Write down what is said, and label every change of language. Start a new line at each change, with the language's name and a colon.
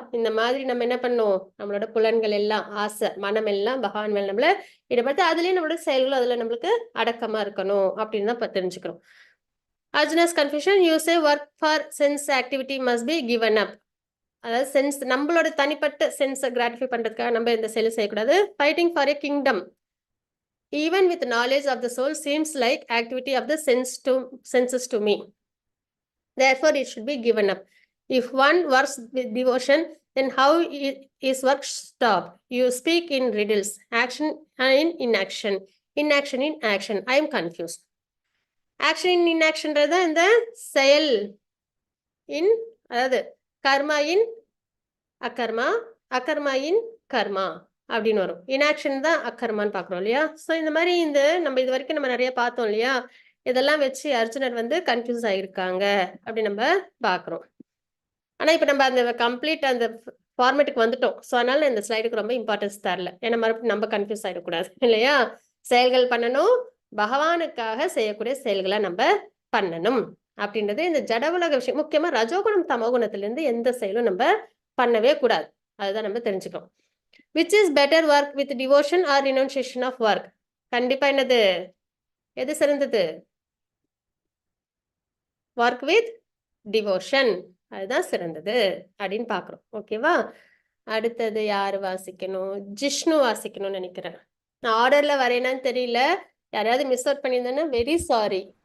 Tamil: இந்த மாதிரி நம்ம என்ன பண்ணணும், நம்மளோட புலன்கள் எல்லாம், ஆசை, மனம் எல்லாம் பகவான் மேல நம்மள ஈடுபடுத்த, அதுலயே நம்மளோட செயல்களும் அதுல நம்மளுக்கு அடக்கமா இருக்கணும் அப்படின்னு தான் தெரிஞ்சுக்கிறோம்.
English: Arjuna's confusion, you say work for sense activity must be given up.
Tamil: அதாவது சென்ஸ், நம்மளோட தனிப்பட்ட சென்ஸை கிராட்டிஃபை பண்றதுக்காக நம்ம எந்த செயலும் செய்யக்கூடாது.
English: Fighting for a kingdom even with knowledge of the soul seems like activity of the senses to me. Therefore, it should be given up. If one works with devotion, then how is work stopped? You speak in riddles, action in inaction, inaction in action. I am confused. Action in inaction rather than the செயல் in,
Tamil: அதாவது கர்மா இன் அகர்மா, அகர்மா இன் கர்மா அப்படின்னு வரும். Inaction தான் அக்கர்மான்னு பாக்குறோம் இல்லையா? So இந்த மாதிரி இந்த நம்ம இது வரைக்கும் நம்ம நிறைய பார்த்தோம் இல்லையா? இதெல்லாம் வச்சு அர்ஜுனர் வந்து கன்ஃபியூஸ் ஆகிருக்காங்க அப்படி நம்ம பாக்குறோம். ஆனா இப்ப நம்ம அந்த கம்ப்ளீட் அந்த ஃபார்மேட்டுக்கு வந்துட்டோம். ஸோ அதனால இந்த ஸ்லைடுக்கு ரொம்ப இம்பார்ட்டன்ஸ் தரல. ஏன்னா மறுபடியும் நம்ம கன்ஃபியூஸ் ஆகிடக்கூடாது இல்லையா? செயல்கள் பண்ணணும், பகவானுக்காக செய்யக்கூடிய செயல்களை நம்ம பண்ணணும் அப்படின்றது இந்த ஜட உலக விஷயம். முக்கியமா ரஜோகுணம் தமோகுணத்துல இருந்து எந்த செயலும் நம்ம பண்ணவே கூடாது. அதுதான் நம்ம தெரிஞ்சுக்கணும்.
English: Which is better, work with devotion or renunciation of work?
Tamil: கண்டிப்பா என்னது, எது சிறந்தது?
English: work with devotion,
Tamil: அதுதான் சிறந்தது அப்படின்னு பாக்குறோம். ஓகேவா? அடுத்தது யாரு வாசிக்கணும்? ஜிஷ்ணு வாசிக்கணும்னு நினைக்கிறேன். நான் ஆர்டர்ல வரேனான்னு தெரியல, யாராவது மிஸ் அவுட் பண்ணியிருந்தேன்னா வெரி சாரி.